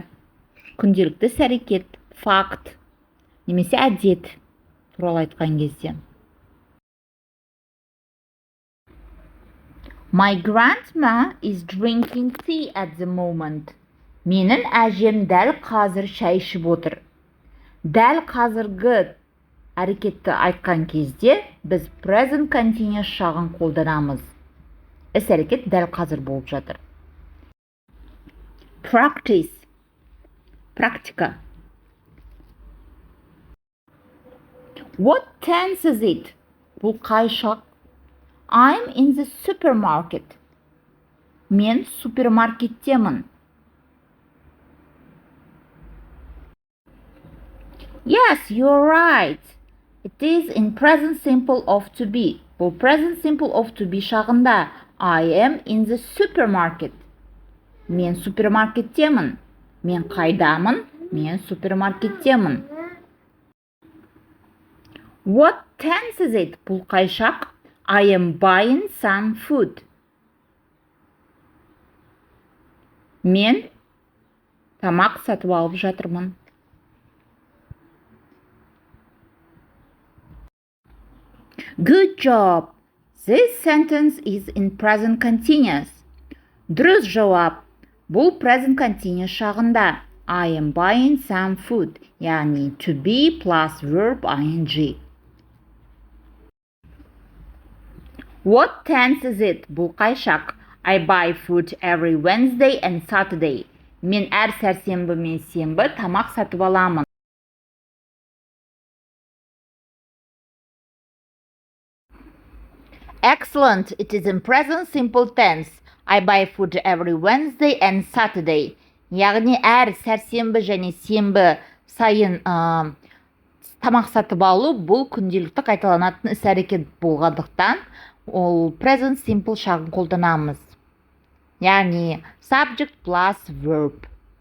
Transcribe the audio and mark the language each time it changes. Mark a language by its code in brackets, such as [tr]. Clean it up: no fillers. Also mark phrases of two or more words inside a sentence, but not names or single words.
[kk] Күнделікті іс-әрекет, факт, немесе әдет туралы айтқан кезде. [en] My grandma is drinking tea at the moment. [kk] Менің әжем дәл қазір шай ішіп отыр. Дәл қазіргі әрекетті айтқан кезде біз [en] present continuous [kk] шағын қолданамыз. Іс-әрекет дәл қазір болып жатыр. [en] Practice. Практика. What tense is it? [kk] Бұл қай шақ? [en] I'm in the supermarket. [kk] Мен супермаркеттемін. [en] Yes, you're right. It is in present simple of to be. [kk] Бұл [en] present simple of to be [kk] шағында. [en] I am in the supermarket. [kk] Мен супермаркеттемін. Мен қайдамын? Мен супермаркеттемін. [en] What tense is it? [kk] Бұл қай шақ? [en] I am buying some food. [kk] Мен тамақ сатып алып жатырмын. [en] Good job. This sentence is in present continuous. [kk] Дұрыс жауап. Бұл [en] present continuous [kk] шағында. [en] I am buying some food. Яғни to be plus verb ing. What tense is it? [kk] Бұл қай шақ? [en] I buy food every Wednesday and Saturday. [kk] Мен әр сәрсенбі мен сенбі тамақ сатып аламын. [en] Excellent. It is in present simple tense. I buy food every Wednesday and Saturday. [kk] Яғни әр сәрсенбі және сенбі сайын тамақ сатып алу бұл күнделікті қайталанатын іс-әрекет болғандықтан ол [en] present simple [kk] шағын қолданамыз. [en] Яғни subject plus verb.